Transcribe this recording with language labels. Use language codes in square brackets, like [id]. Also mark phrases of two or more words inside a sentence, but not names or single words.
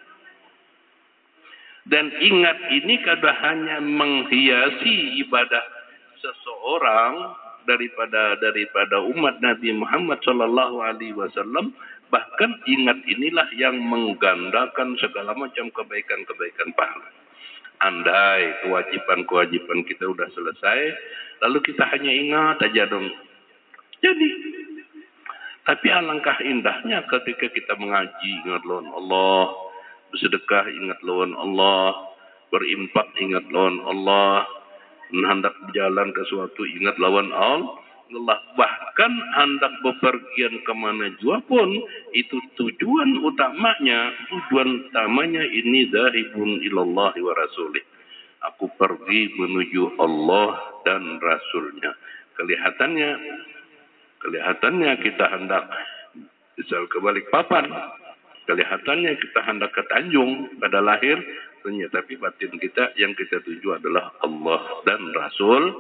[id] Dan ingat ini kada hanya menghiasi ibadah seseorang daripada umat Nabi Muhammad [ar] صلى الله عليه وسلم, [id] bahkan ingat inilah yang menggandakan segala macam kebaikan-kebaikan pahala. Andai kewajiban kita sudah selesai, lalu kita hanya ingat aja dong. Jadi, tapi alangkah indahnya ketika kita mengaji, ingat lawan Allah, bersedekah, ingat lawan Allah, berimpak, ingat lawan Allah, hendak berjalan ke suatu, ingat lawan Allah. Bahkan hendak bepergian kemana jua pun, itu tujuan utamanya ini [ar] ذاهب إلى الله ورسوله. [id] Aku pergi menuju Allah dan Rasulnya. Kelihatannya kita hendak misal ke Balikpapan, kelihatannya kita hendak ke Tanjung pada lahir, tapi batin kita yang kita tuju adalah Allah dan Rasul.